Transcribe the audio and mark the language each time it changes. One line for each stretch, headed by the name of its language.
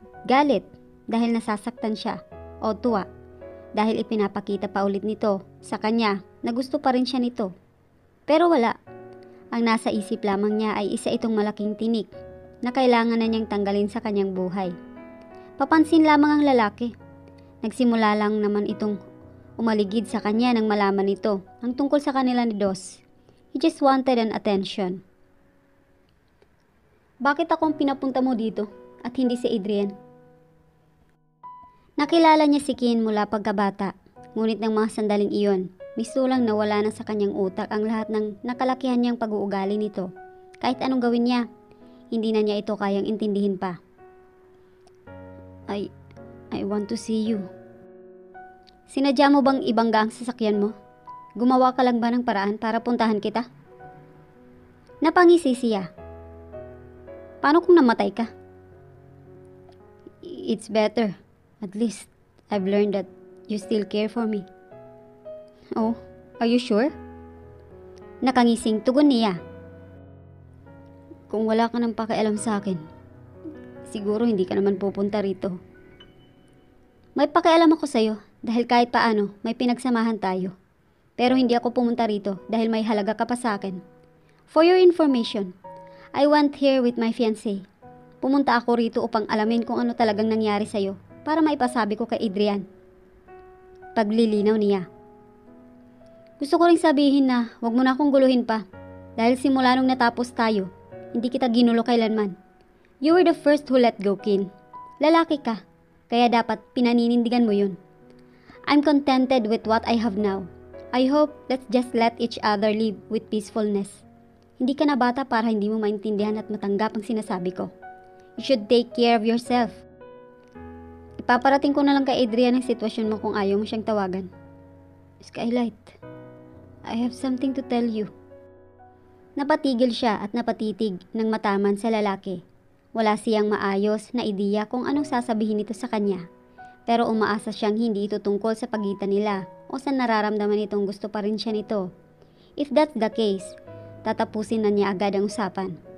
Filipino: Galit, dahil nasasaktan siya, o tuwa, dahil ipinapakita pa ulit nito sa kanya na gusto pa rin siya nito. Pero wala. Ang nasa isip lamang niya ay isa itong malaking tinik na kailangan na niyang tanggalin sa kanyang buhay. Papansin lamang ang lalaki. Nagsimula lang naman itong umaligid sa kanya nang malaman nito ang tungkol sa kanila ni Dos.
English: He just wanted an attention.
Filipino: Bakit akong pinapunta mo dito at hindi si Adrian? Nakilala niya si Kin mula pagkabata, ngunit ng mga sandaling iyon, misulang nawala na sa kanyang utak ang lahat ng nakalakihan niyang pag-uugali nito. Kahit anong gawin niya, hindi na niya ito kayang intindihin pa.
English: I want to see you.
Filipino: Sinadya mo bang ibangga ang sasakyan mo? Gumawa ka lang ba ng paraan para puntahan kita? Napangisi siya. Paano kung namatay ka?
English: It's better. At least, I've learned that you still care for me. Oh, are you sure?
Filipino: Nakangising tugon niya. Kung wala ka ng pakialam sa akin, siguro hindi ka naman pupunta rito. May pakialam ako sa'yo dahil kahit paano may pinagsamahan tayo. Pero hindi ako pumunta rito dahil may halaga ka pa sa akin.
English: For your information, I went here with my fiancé.
Filipino: Pumunta ako rito upang alamin kung ano talagang nangyari sa'yo para maipasabi ko kay Adrian. Paglilinaw niya. Gusto ko ring sabihin na huwag mo na akong guluhin pa dahil simula nung natapos tayo, hindi kita ginulo kailanman.
English: You were the first who let go, Kin.
Filipino: Lalaki ka, kaya dapat pinaninindigan mo yun.
English: I'm contented with what I have now. I hope let's just let each other live with peacefulness.
Filipino: Hindi ka na bata para hindi mo maintindihan at matanggap ang sinasabi ko.
English: You should take care of yourself.
Filipino: Ipaparating ko na lang kay Adrian ang sitwasyon mo kung ayaw mo siyang tawagan.
English: Skylight, I have something to tell you.
Filipino: Napatigil siya at napatitig ng mataman sa lalaki. Wala siyang maayos na ideya kung anong sasabihin nito sa kanya. Pero umaasa siyang hindi ito tungkol sa pagitan nila o sa nararamdaman nitong gusto pa rin siya nito.
English: If that's the case,
Filipino: tatapusin na niya agad ang usapan.